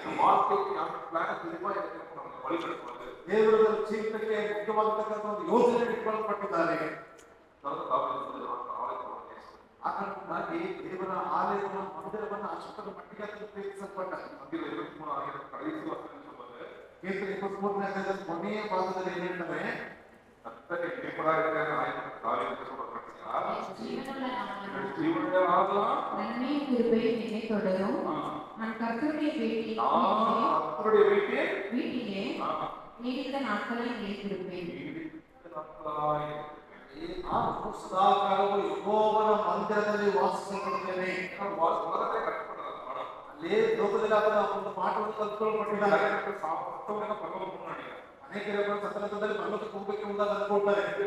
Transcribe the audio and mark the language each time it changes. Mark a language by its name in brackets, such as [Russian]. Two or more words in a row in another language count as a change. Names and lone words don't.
[Kannada] ದೇವರ ಜೀವಿತಕ್ಕೆ ಮುಖ್ಯವಾಗತಕ್ಕಂಥ ಒಂದು ಯೋಜನೆ ಇಟ್ಕೊಳ್ಳಲ್ಪಟ್ಟಿದ್ದಾರೆ. ಆ ಕಾರಣಕ್ಕಾಗಿ ದೇವರ ಆಲಯವನ್ನು ಮಂದಿರವನ್ನು ಅಷ್ಟರ ಮಟ್ಟಿಗೆ ಪ್ರೀತಿಸಲ್ಪಟ್ಟ. ಕೀರ್ತನೆ 23ನೇ ಅಧ್ಯಾಯದ ಕೊನೆಯ ಭಾಗದಲ್ಲಿ ಏನ್ ಹೇಳ್ತಾರೆ, [Tamil] நன்மையும் கிருபையும் என்னை தொடரும். நான் கர்த்தருடைய வீட்டிலே நீடித்த நாட்களை நிலைத்திருப்பேன். [Kannada] ಸದಾಕಾಲವು ಯೆಹೋವನ ಮಂದಿರದಲ್ಲಿ ವಾಸಿಸಲ್ಪಡುತ್ತೇನೆ. ಅಲ್ಲೇ ಲೋಕದಲ್ಲಿ ಅದನ್ನ ಒಂದು ಪಾಠವನ್ನು ಕಲ್ತ್ಕೊಳ್ಪಟ್ಟಿದ್ದಾರೆ. ಅನೇಕರು ಸತತದಲ್ಲಿ ಪರಲೋಕಕ್ಕೆ ಹೋಗಬೇಕು ಎಂಬುದಾಗಿ ಅಂದ್ಕೊಳ್ತಾರೆ.